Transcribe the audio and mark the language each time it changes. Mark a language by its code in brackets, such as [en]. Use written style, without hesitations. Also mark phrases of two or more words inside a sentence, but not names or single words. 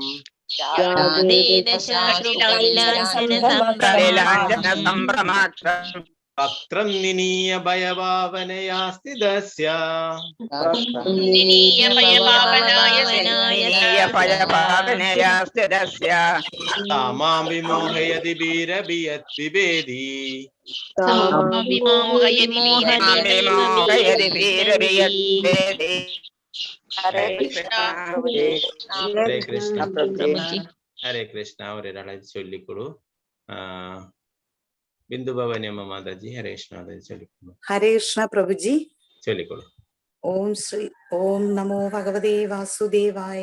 [sa] वक्त्रं निनीय भयभावनया स्थितस्य सा मां विमोहयति वीरभियद्विभेदी [ml] ഹരേ കൃഷ്ണ പ്രഭുജി. ഹരേ കൃഷ്ണ പ്രഭുജി. ഹരേ കൃഷ്ണ. ഒരാളെ ചൊല്ലിക്കൊടു. ബിന്ദു ഭവനിയമ്മ മാതാജി ഹരേ കൃഷ്ണ ചൊല്ലിക്കൊടു. ഹരേ കൃഷ്ണ പ്രഭുജി. ചൊല്ലിക്കൊടു. [sa] ഓം നമോ ഭഗവതേ വാസുദേവായ.